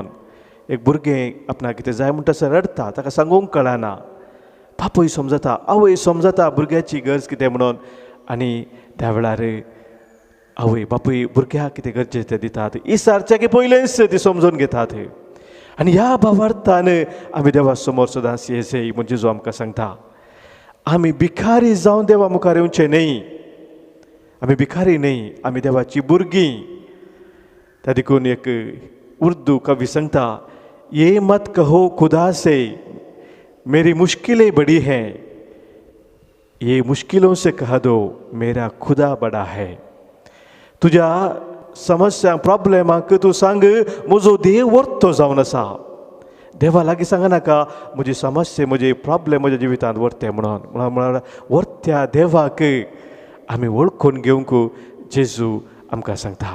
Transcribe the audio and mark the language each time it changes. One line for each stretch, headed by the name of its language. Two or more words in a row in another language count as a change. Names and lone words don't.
Konkani: एक भुरगें आपणाक कितें जाय म्हणटा थंयसर रडता ताका सांगूंक कळना बापूय समजता आवय समजता भुरग्याची गरज कितें म्हणून आनी त्या वेळार आवय बापूय भुरग्याक कितें गरजेचें तें दितात इसारच्या की पयलेंच ती समजून घेतात आनी ह्या भावार्थान आमी देवा समोर सदांच येसय म्हणजे जो आमकां सांगता आमी भिकारी जावन देवा मुखार येवचें न्ही आमी भिकारी न्ही आमी देवाची भुरगीं. त्या देखून एक उर्दू कवी सांगता
Urdu: یہ مت کہو خدا سے میری مشکلیں بڑی ہیں یہ مشکلوں سے کہہ دو میرا خدا بڑا ہے.
Konkani: तुज्या समस्या प्रॉब्लेमाक तूं सांग म्हजो देव वर्तो जावन आसा. देवा लागीं सांगनाका म्हजी समस्या म्हजे प्रॉब्लेम म्हज्या जिवितांत वर्ते म्हणून वर्त्या देवाक आमी वळखून घेवंक जेजू आमकां सांगता.